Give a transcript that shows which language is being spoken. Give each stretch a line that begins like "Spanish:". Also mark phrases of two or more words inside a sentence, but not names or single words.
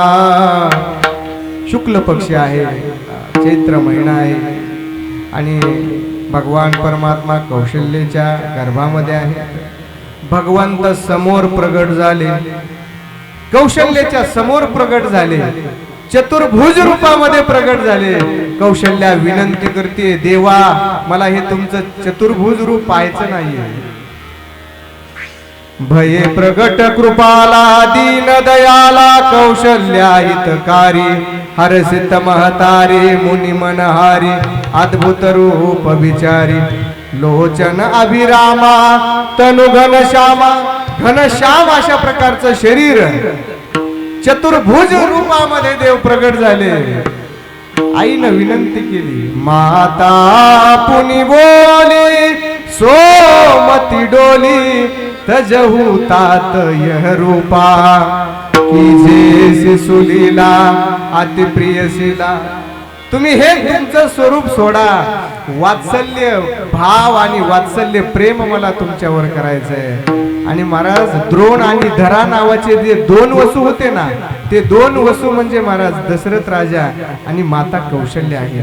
Marathi: शुक्ल पक्ष आहे, चैत्र महिना आहे आणि भगवान परमात्मा कौशल्याच्या गर्भामध्ये आहे. भगवंत समोर प्रगट झाले, कौशल्याच्या समोर प्रगट झाले, चतुर्भुज रूपामध्ये प्रगट झाले. कौशल्या विनंती करते, देवा मला हे तुमचं चतुर्भुज रूप पाहायचं नाहीये.
Awadhi: भये प्रगट कृपाला दीन दयाला कौशल्या हितकारी हरसित महतारी मुनी मनहारी अद्भुत रूप विचारी लोचन अभिरामा तनु घनश्यामा.
Marathi: घनश्याम अशा प्रकारचं शरीर चतुर्भुज रूपामध्ये देव प्रगट झाले. आईनं विनंती केली,
Awadhi: माता पुनी बोली सोमती डोली तजहू तात यह रूपा की जे सुलीला अति प्रियसीला.
Marathi: तुम्ही हे तुमचं स्वरूप सोडा, वात्सल्य भाव आणि वात्सल्य प्रेम मला तुमच्यावर करायचंय. आणि महाराज द्रोण आणि धरा नावाचे जे दोन वसू होते ना, ते दोन वसू म्हणजे महाराज दशरथ राजा आणि माता कौशल्य आहे.